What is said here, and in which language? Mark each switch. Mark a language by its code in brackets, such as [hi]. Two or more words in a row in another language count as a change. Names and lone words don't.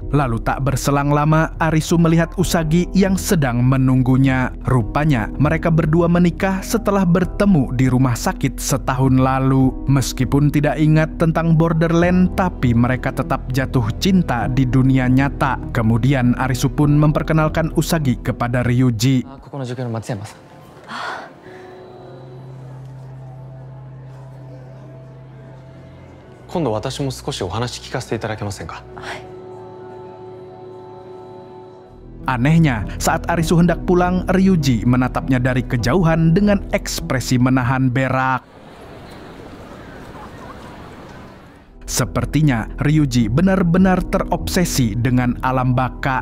[id] Lalu tak berselang lama, Arisu melihat Usagi yang sedang menunggunya. Rupanya, mereka berdua menikah setelah bertemu di rumah sakit setahun lalu. Meskipun tidak ingat tentang Borderland, tapi mereka tetap jatuh cinta di dunia nyata. Kemudian Arisu pun memperkenalkan Usagi kepada Ryuji. [ja] ここの塾の松山さん。今度私も少しお話聞かせていただけませんか。 [id] Anehnya, saat Arisu hendak pulang, Ryuji menatapnya dari kejauhan dengan ekspresi menahan berak. Sepertinya Ryuji benar-benar terobsesi dengan alam baka.